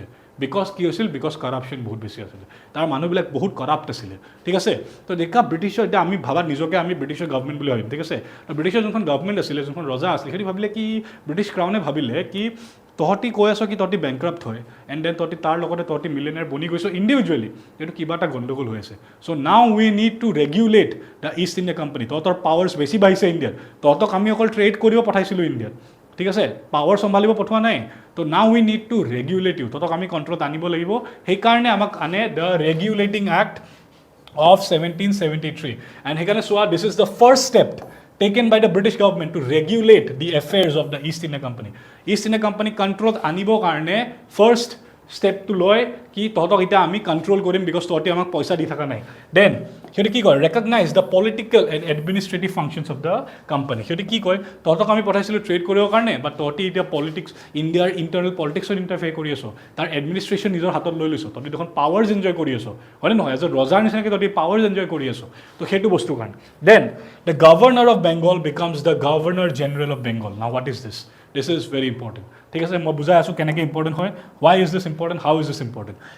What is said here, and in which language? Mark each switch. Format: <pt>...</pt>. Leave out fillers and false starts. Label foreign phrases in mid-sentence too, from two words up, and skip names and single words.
<as>বিকজ কি হৈছিল বিকজ কৰাপশ্যন বহুত বেছি আছিলে তাৰ মানুহবিলাক বহুত কৰাপ্ট আছিলে ঠিক আছে তো দেখা ব্ৰিটিছৰ এতিয়া আমি ভাবা নিজকে আমি ব্ৰিটিছৰ গভৰ্ণমেণ্ট বুলি ভাবিম ঠিক আছে তো ব্ৰিটিছৰ যোনখন গভৰ্ণমেণ্ট আছিলে যোনখন ৰজা আছিলে সিহঁতি ভাবিলে কি ব্ৰিটিছ ক্ৰাউনে ভাবিলে কি তহঁতি কৈ আছ কি তহঁতি বেংক্ৰাপ্ট হয়</as> <en>and then</en> <as>তহঁতি তাৰ লগতে তহঁতি মিলিয়নিয়াৰ বনি গৈছ ইণ্ডিভিজুৱেলি এইটো কিবা এটা গণ্ডগোল হৈ আছে</as> <en>So now we need to regulate the East India Company</en> <as>তহঁতৰ পাৱাৰ্ছ বেছি বাঢ়িছে ইণ্ডিয়াত তহঁতক আমি অকল ট্ৰেড কৰিব পঠাইছিলোঁ ইণ্ডিয়াত ঠিক আছে পাৱাৰ চম্ভালিব পঠোৱা নাই তো</as> <en>now we need to regulate you</en> <as>তহঁতক আমি কণ্ট্ৰলত আনিব লাগিব সেইকাৰণে আমাক আনে</as> <en>the Regulating Act of 1773 and</en> <as>সেইকাৰণে চোৱা</as> <en>this is the first step taken by the British government to regulate the affairs of the East India Company. East India Company control</en> <as>আনিব কাৰণে</as> <en>first step to</en> <as>লয় কি তহঁতক এতিয়া আমি কণ্ট্ৰল কৰিম বিকজ তহঁতি আমাক পইচা দি থকা নাই দেন সিহঁতে কি কয়</as> <en>recognize the political and administrative functions of the company</en> <as>সিহঁতে কি কয় তহঁতক আমি পঠাইছিলোঁ ট্ৰেড কৰিবৰ কাৰণে বাট তহঁতি এতিয়া পলিটিক্স ইণ্ডিয়াৰ ইণ্টাৰনেল পলিটিক্সত ইণ্টাৰফেয়াৰ কৰি আছ তাৰ এডমিনিষ্ট্ৰেশ্যন নিজৰ হাতত লৈ লৈছ তহঁতি দেখোন</as> <en>powers enjoy</en> <as>কৰি আছ হয়নে নহয়</as> <en>as a</en> <as>ৰজাৰ নিচিনাকৈ তহঁতি</as> <en>powers enjoy</en> <as>কৰি আছ তো সেইটো বস্তুৰ কাৰণে</as> <en>then the Governor of Bengal becomes the Governor General of Bengal now what is this this is very important</en> <as>ঠিক আছে মই বুজাই আছোঁ কেনেকৈ ইম্পৰ্টেণ্ট হয়</as> <en>why is this important how is this important</en> <as>হাউ ইজ দিছ ইম্পৰ্টেণ্ট</as>